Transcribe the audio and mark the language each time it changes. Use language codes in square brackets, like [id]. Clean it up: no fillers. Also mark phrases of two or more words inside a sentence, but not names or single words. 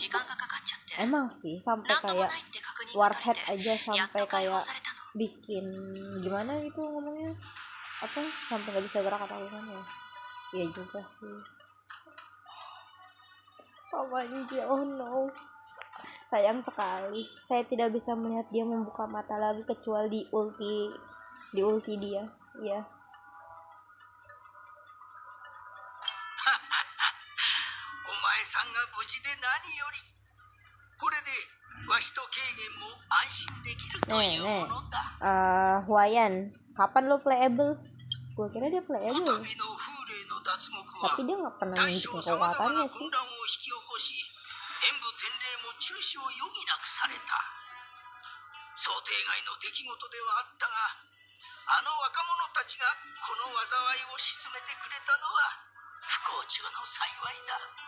[id] Emang sih sampai kayak Warhead aja sampai kayak bikin gimana gitu ngomongnya, apa sampai nggak bisa gerak apa kan ya. Iya juga sih. Pamanji, [en] oh no. [id] Sayang sekali. Saya tidak bisa melihat dia membuka mata lagi kecuali di ulti dia. Iya. [ja] お前さんが無事で何より。これでわしと軽減も安心できるというものだ。 [id] Huayan, kapan lo playable? Gue kira dia [ja] こ [id] playable. [ja] たびの風霊の脱獄は [id] Tapi dia nggak pernah [ja] 大 [id] nunjukin [ja] 小さまざまな [id] kekuatannya [ja] 混 [id] sih. [ja] 乱を引き起こし、演武天霊も中止を余儀なくされた。想定外の出来事ではあったが、あの若者たちがこの災いを鎮めてくれたのは不幸中の幸いだ。